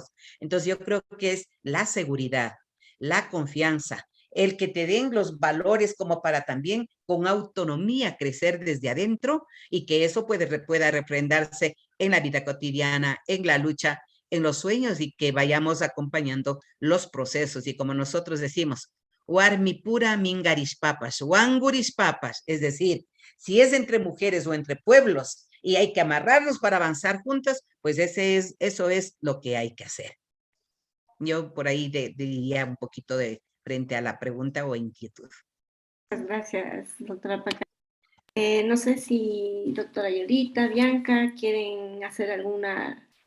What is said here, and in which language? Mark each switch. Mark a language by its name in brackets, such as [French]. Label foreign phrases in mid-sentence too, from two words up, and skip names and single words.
[Spanish] Entonces yo creo que es la seguridad, la confianza, el que te den los valores como para también con autonomía crecer desde adentro y que eso pueda refrendarse en la vida cotidiana, en la lucha, en los sueños y que vayamos acompañando los procesos. Y como nosotros decimos, [Quechua] Warmipura mingarispapas, wangurispapas, [Spanish] es decir, si es entre mujeres o entre pueblos y hay que amarrarlos para avanzar juntos, pues eso es lo que hay que hacer. Yo por ahí diría un poquito de frente a la pregunta o inquietud. Muchas gracias, doctora Paca. No sé si doctora Yolita, Bianca, quieren hacer alguna...